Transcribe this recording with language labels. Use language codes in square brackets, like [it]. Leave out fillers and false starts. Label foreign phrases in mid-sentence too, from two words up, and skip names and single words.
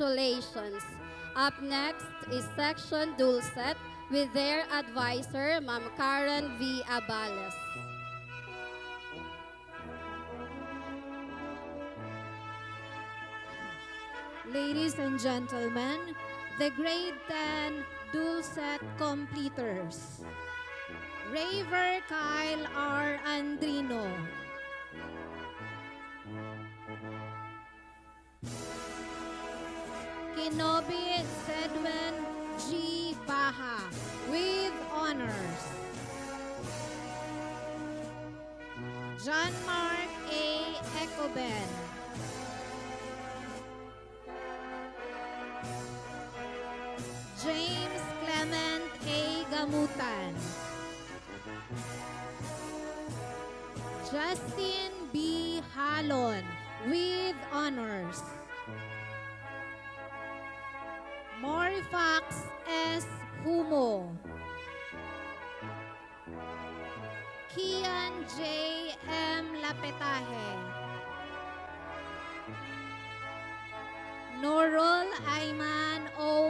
[en] Up next is Section Dulcet with their advisor, Ma'am Karen V. Abales. Ladies and gentlemen, the grade 10 Dulcet completers. Raver Kyle R. Andrino. Kinobi Sedwen G. Baha with honors. John Mark A. Ecoben. James Clement A. Gamutan. Justin B. Halon with honors. Morifax S. Humo. Kian J. M. Lapetaje. Norol Ayman O.